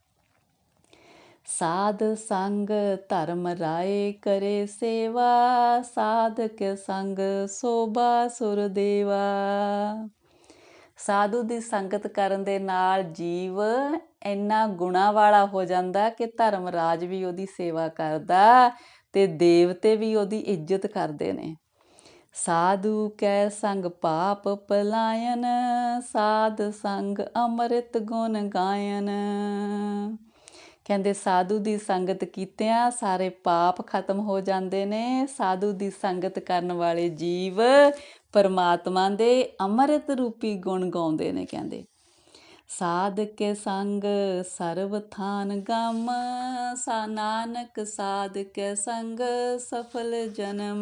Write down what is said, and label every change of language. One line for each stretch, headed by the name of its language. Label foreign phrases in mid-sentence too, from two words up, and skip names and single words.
Braj: ਸਾਧ ਸੰਗ ਧਰਮ ਰਾਏ ਕਰੇ ਸੇਵਾ, ਸਾਧ ਕੇ ਸੰਗ ਸੋਭਾ ਸੁਰ ਦੇਵਾ।
Punjabi: ਸਾਧੂ ਦੀ ਸੰਗਤ ਕਰਨ ਦੇ ਨਾਲ ਜੀਵ ਇੰਨਾ ਗੁਣਾਂ ਵਾਲਾ ਹੋ ਜਾਂਦਾ ਕਿ ਧਰਮ ਰਾਜ ਵੀ ਉਹਦੀ ਸੇਵਾ ਕਰਦਾ ਅਤੇ ਦੇਵਤੇ ਵੀ ਉਹਦੀ ਇੱਜ਼ਤ ਕਰਦੇ ਨੇ।
Braj: साधु कै संग पाप पलायन, साध संग ਅੰਮ੍ਰਿਤ ਗੁਣ ਗਾਇਨ।
Punjabi: ਕਹਿੰਦੇ ਸਾਧੂ ਦੀ ਸੰਗਤ ਕੀਤਿਆਂ ਸਾਰੇ ਪਾਪ ਖਤਮ ਹੋ ਜਾਂਦੇ ਨੇ। ਸਾਧੂ ਦੀ ਸੰਗਤ ਕਰਨ ਵਾਲੇ ਜੀਵ ਪਰਮਾਤਮਾ ਦੇ ਅੰਮ੍ਰਿਤ ਰੂਪੀ ਗੁਣ ਗਾਉਂਦੇ ਨੇ।
Braj: ਕਹਿੰਦੇ ਸਾਧ ਕੇ ਸੰਗ ਸਰਬ ਥਾਨ ਗਮ, ਸਾ ਨਾਨਕ ਸਾਧ ਕੇ ਸੰਗ ਸਫਲ ਜਨਮ।